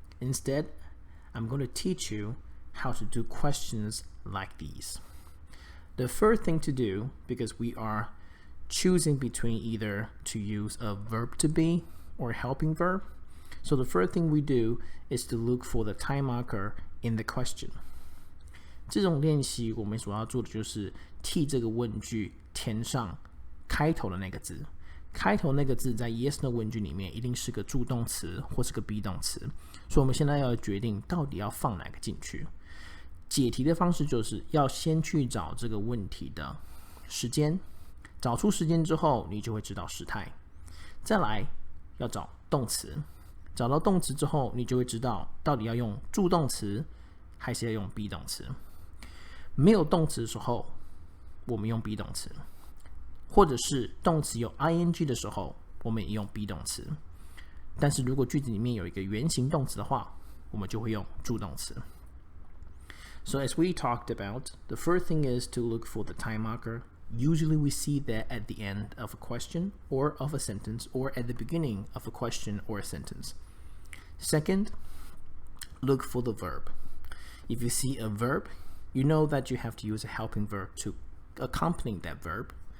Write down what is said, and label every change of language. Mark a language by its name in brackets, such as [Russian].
[English] Instead, I'm going to teach you how to do questions like these. The first thing to do, because we are choosing between either to use a verb to be or helping verb, so the first thing we do is to look for the time marker in the question. [Chinese] 这种练习我们所要做的就是替这个问句填上开头的那个字。开头那个字在 yes no 问句里面一定是个助动词或是个 be 动词，所以我们现在要决定到底要放哪个进去。解题的方式就是要先去找这个问题的时间，找出时间之后你就会知道时态。再来要找动词，找到动词之后你就会知道到底要用助动词还是要用 be 动词。没有动词的时候我们用 be 动词，或者是动词有 ing 的时候我们也用 be 动词，但是如果句子里面有一个原形动词的话我们就会用助动词。 [English] So as we talked about, the first thing is to look for the time marker. Usually we see that at the end of a question or of a sentence, or at the beginning of a question or a sentence. Second, look for the verb. If you see a verb, you know that you have to use a helping verb to accompany that verb.